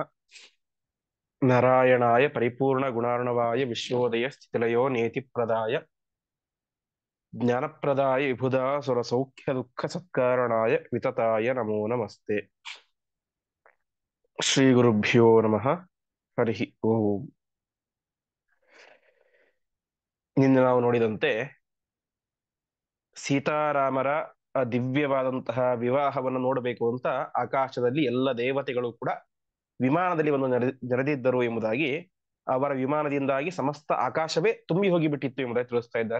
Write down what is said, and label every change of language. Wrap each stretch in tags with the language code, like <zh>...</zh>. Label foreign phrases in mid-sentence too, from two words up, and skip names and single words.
<sa>नारायणाय परिपूर्णगुणार्णवाय विश्वोदय स्थितिलयो नेतिप्रदाय ज्ञानप्रदाय विबुधा सुरसौख्यदुःखसत्कारणाय वितताय नमो नमस्ते। श्रीगुरुभ्यो नमः। हरिः ಓಂ.</sa> <kn>ನಿನ್ನೆ ನಾವು ನೋಡಿದಂತೆ ಸೀತಾರಾಮರ ದಿವ್ಯವಾದಂತಹ ವಿವಾಹವನ್ನು ನೋಡಬೇಕು ಅಂತ ಆಕಾಶದಲ್ಲಿ ಎಲ್ಲ ದೇವತೆಗಳು ಕೂಡ ವಿಮಾನದಲ್ಲಿ ಒಂದು ನೆರೆದಿದ್ದರು ಎಂಬುದಾಗಿ, ಅವರ ವಿಮಾನದಿಂದಾಗಿ ಸಮಸ್ತ ಆಕಾಶವೇ ತುಂಬಿ ಹೋಗಿಬಿಟ್ಟಿತ್ತು ಎಂಬುದಾಗಿ ತಿಳಿಸ್ತಾ ಇದ್ದಾರೆ.</kn>